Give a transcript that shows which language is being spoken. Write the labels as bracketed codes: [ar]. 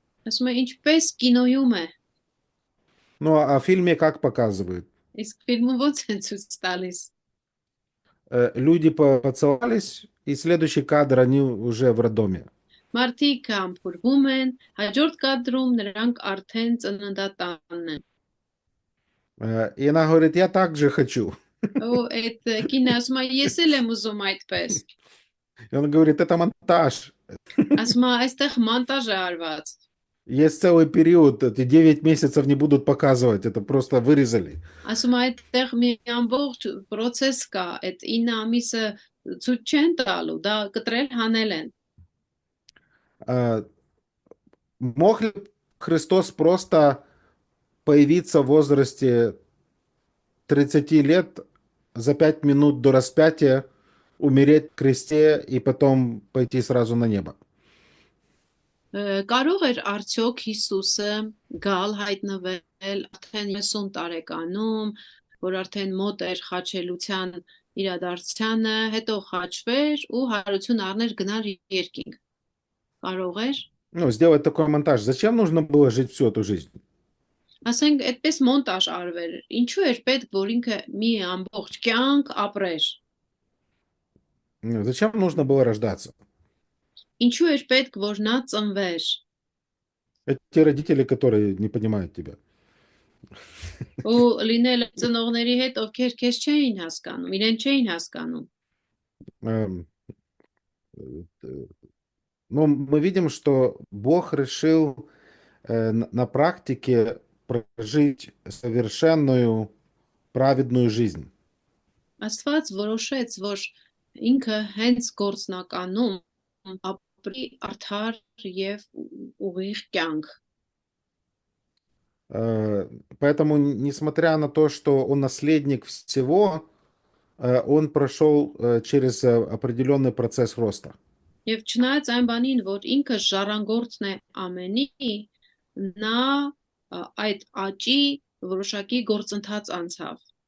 [hy] Ասում է ինչպես կինոյում է։ [ru] Ну, а в фильме как показывают? [hy] Իսկ ֆիլմը ոնց են ցույց տալիս։ [ru] Люди поцеловались, и следующий кадр они уже в роддоме. [hy] Մարդիկ համբուրվում են, հաջորդ կադրում նրանք արդեն ծննդատանն են։ [ru] И она говорит, я так же хочу. [hy] Ու այդ կինը ասում է ես էլ եմ ուզում այդպես։ [ru] И он говорит, это монтаж. [hy] Ասում է այստեղ մոնտաժ է արված։ [ru] Есть целый период, эти 9 месяцев не будут показывать, это просто вырезали. [hy] Ասում է այդտեղ մի ամբողջ process կա, այդ 9 ամիսը ցույց չեն տալու, դա կտրել հանել են։ [ru] Мог ли Христос просто появиться в возрасте 30 лет, за 5 минут до распятия, умереть в кресте и потом пойти сразу на небо? [hy] Կարող էր արդյոք Հիսուսը գալ հայտնվել արդեն 30 տարեկանում, որ արդեն մոտ էր խաչելության իրադարձությանը, հետո խաչվեր ու հարություն առներ գնալ երկինք։ Կարող էր։ [ru] Ну, сделать такой монтаж. Зачем нужно было жить всю эту жизнь? [hy] Ասենք այդպես մոնտաժ արվեր։ Ինչու էր պետք, որ ինքը մի ամբողջ կյանք ապրեր։ [ru] Зачем нужно было рождаться? [hy] Ինչու էր պետք, որ նա ծնվեր։ [ru] Эти родители, которые не понимают тебя. [hy] Ու լինել ծնողների հետ, ովքեր քեզ չէին հասկանում, իրեն չէին հասկանում։ [ru] Эм, э, Ну, мы видим, что Бог решил на практике прожить совершенную праведную жизнь. [hy] Աստված որոշեց, որ ինքը հենց գործնականում ապրի արդար եւ ուղիղ կյանք։ [ru] Поэтому, несмотря на то, что он наследник всего, он прошел через определенный процесс роста. [hy] Եվ չնայած այն բանին, որ ինքը ժառանգորդն է ամենի, նա այդ աճի որոշակի գործընթաց անցավ։